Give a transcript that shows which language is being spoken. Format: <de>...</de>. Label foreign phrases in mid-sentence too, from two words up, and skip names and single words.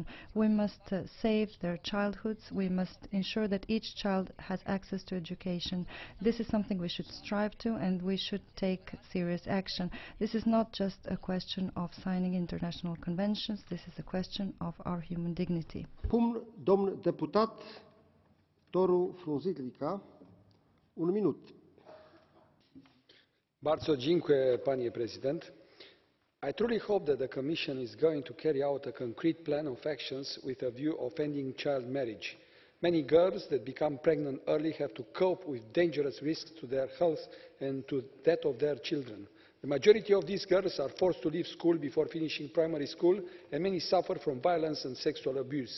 <en>We must save their childhoods. We must ensure that each child has access to education. This is something we should strive to, and we should take serious action. This is not just a question of signing international conventions. This is a question of our human dignity.</en> <ro>Domn deputat Doru-Claudian, 1 minut.</ro> <pl>Bardzo dziękuję, panie President.</pl> <en>I truly hope that the Commission is going to carry out a concrete plan of actions with a view of ending child marriage. Many girls that become pregnant early have to cope with dangerous risks to their health and to that of their children. The majority of these girls are forced to leave school before finishing primary school, and many suffer from violence and sexual abuse.</en>